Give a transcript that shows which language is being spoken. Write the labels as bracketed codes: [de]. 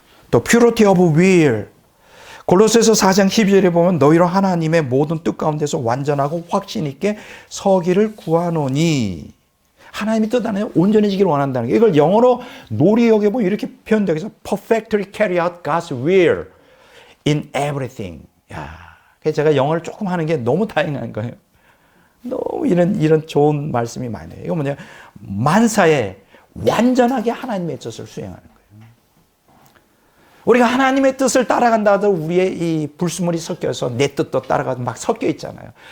[ko] 또 [en] purity of will. [ko] 골로새서 4장 12절에 보면 너희로 하나님의 모든 뜻 가운데서 완전하고 확신 있게 서기를 구하노니. 하나님의 뜻 안에 온전해지기를 원한다는 게 이걸 영어로 놀이역에 보면 이렇게 표현되어 있어요. [en] perfectly carry out God's will in everything. [ko] 야, 그래서 제가 영어를 조금 하는 게 너무 다행한 거예요. 너무 이런 좋은 말씀이 많아요. 이거 뭐냐? 만사에 완전하게 하나님의 뜻을 수행하는 거예요. 우리가 하나님의 뜻을 따라간다 하도 우리의 이 불순물이 섞여서 내 뜻도 따라가도 막 섞여 있잖아요.